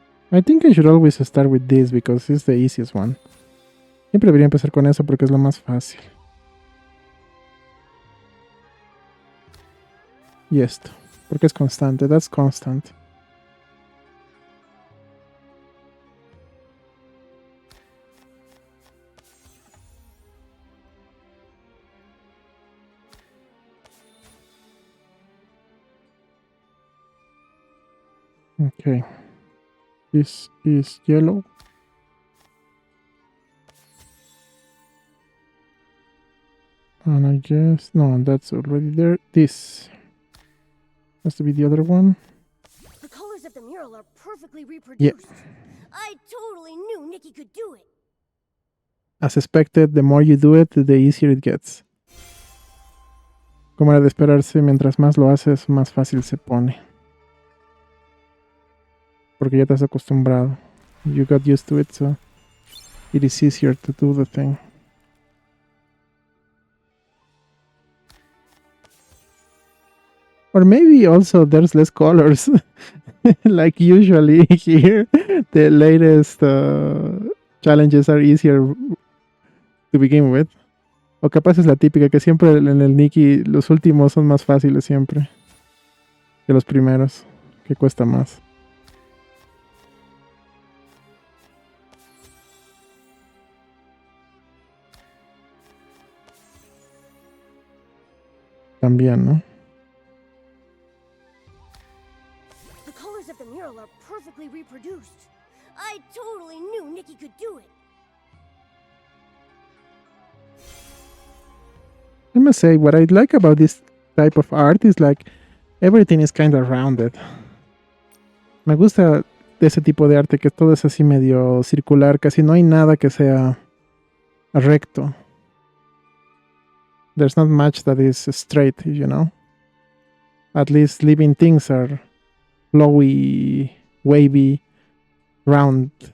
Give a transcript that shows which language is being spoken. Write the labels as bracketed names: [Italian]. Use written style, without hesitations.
[English] I think I should always start with this because it's the easiest one. [Spanish] Siempre debería empezar con eso porque es lo más fácil. Y esto, porque es constante. [English] That's constant. Okay. This is yellow. And I guess... No, that's already there. This has to be the other one. The colors of the mural are perfectly reproduced. Yeah. I totally knew Nikki could do it. As expected, the more you do it, the easier it gets. [Spanish] Como era de esperarse, mientras más lo haces, más fácil se pone. Porque ya te has acostumbrado. [English] You got used to it, so it is easier to do the thing. Or maybe also there's less colors. Like usually here, the latest challenges are easier to begin with. [Spanish] O capaz es la típica que siempre en el Nikki los últimos son más fáciles siempre que los primeros, que cuesta más. También, ¿no? [English] The colors of the mural are perfectly reproduced. I totally knew Nikki could do it. I must say, what I like about this type of art is like everything is kind of rounded. [Spanish] Me gusta de ese tipo de arte que todo es así medio circular, casi no hay nada que sea recto. [English] There's not much that is straight, you know. At least living things are flowy, wavy, round.